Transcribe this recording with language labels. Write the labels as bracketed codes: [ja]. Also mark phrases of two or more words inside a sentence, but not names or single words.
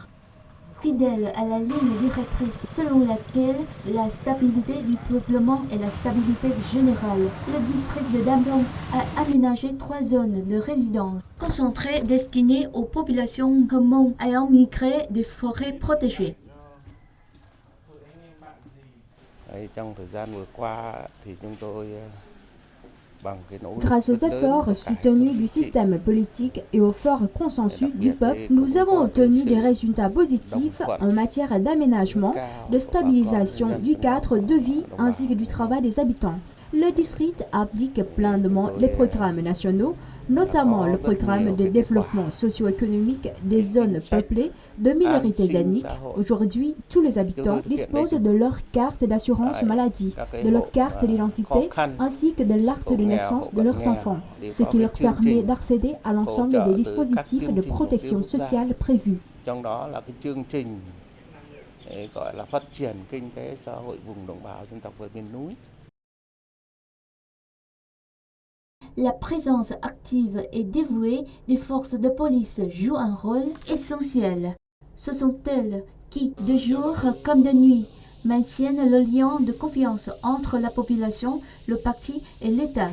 [fr] Fidèle à la ligne directrice selon laquelle la stabilité du peuplement est la stabilité générale, le district de Dam Rông a aménagé 3 zones de résidence concentrées destinées aux populations Hmong ayant migré des forêts protégées. [vi] Trong thời gian vừa qua thì chúng tôi [fr] Grâce aux efforts soutenus du système politique et au fort consensus du peuple, nous avons obtenu des résultats positifs en matière d'aménagement, de stabilisation du cadre de vie ainsi que du travail des habitants. Le district applique pleinement les programmes nationaux, notamment le programme de développement socio-économique des zones peuplées de minorités ethniques. Aujourd'hui, tous les habitants disposent de leur carte d'assurance maladie, de leur carte d'identité ainsi que de l'acte de naissance de leurs enfants, ce qui leur permet d'accéder à l'ensemble des dispositifs de protection sociale prévus. [vi] Trong đó là cái chương trình gọi là phát triển kinh tế xã hội vùng đồng bào dân tộc và miền núi. [fr] La présence active et dévouée des forces de police joue un rôle essentiel. Ce sont elles qui, de jour comme de nuit, maintiennent le lien de confiance entre la population, le parti et l'État.